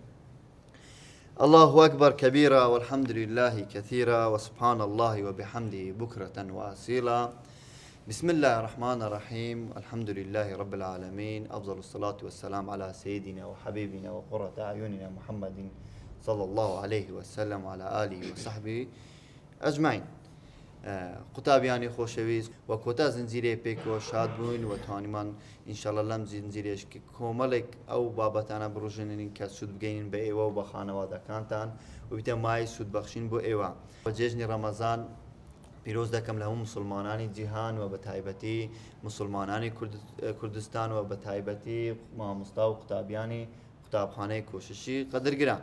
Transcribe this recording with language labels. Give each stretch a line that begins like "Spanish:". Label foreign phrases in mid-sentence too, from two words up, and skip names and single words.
Arabic: الله أكبر كبيرا والحمد لله كثيرا وسبحان الله وبحمده بكرة وأصيلا. بسم الله الرحمن الرحيم. الحمد لله رب العالمين. أفضل الصلاة والسلام على سيدنا وحبيبنا وقرة أعيننا محمد صلى الله عليه وسلم وعلى آله وصحبه أجمعين.
Central Kurdish: قوتابیانی خۆشەویست و کۆتا زنجیرێ پێکەوە شاد بووین و توانیمان ئینشاڵڵا لەم زنجیرێش کۆمەڵێک ئەو بابەتانە بڕۆژێنین کە سوود بگەینن بە ئێوە و بە خانەوادەکانتان و بیتە مای سوودبەخشین بۆ ئێوە. جێژنی ڕەمەزان پیرۆز دەکەم لە هەموو مسلمانانی جیهان و بە تایبەتی مسلمانانی کوردستان و بە تایبەتی مامۆستا و قوتابیانی قوتابخانەی کۆششی قەدرگران.